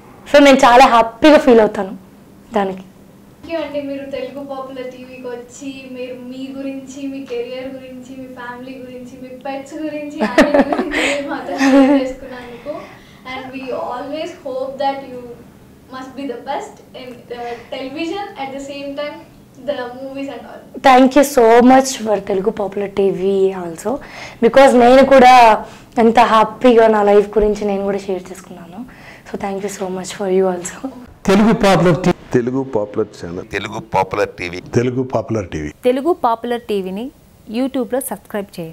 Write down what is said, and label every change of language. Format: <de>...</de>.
<te>So నేను చాలా హ్యాపీగా ఫీల్ అవుతాను దానికి. అండి, మీరు తెలుగు పాపులర్ టీవీకి వచ్చి మీరు మీ గురించి, మీ కెరియర్ గురించి, మీ ఫ్యామిలీ గురించి, మీ పెట్స్ గురించి మాతో షేర్ చేసుకున్నందుకు,</te> <en>And we always hope that you do well in your career. And thank you so much. Thank you. must be the best in television, at the same time the movies and all. Thank you so much for Telugu popular TV also, because</en> <te>నేను కూడా ఎంత హ్యాపీగా నా life గురించి నేను కూడా share చేసుకున్నాను.</te> <en>So thank you so much for you also.</en> <te>Telugu popular channel, Telugu popular TV Telugu popular టీవీని యూట్యూబ్లో సబ్స్క్రైబ్ చేయండి.</te>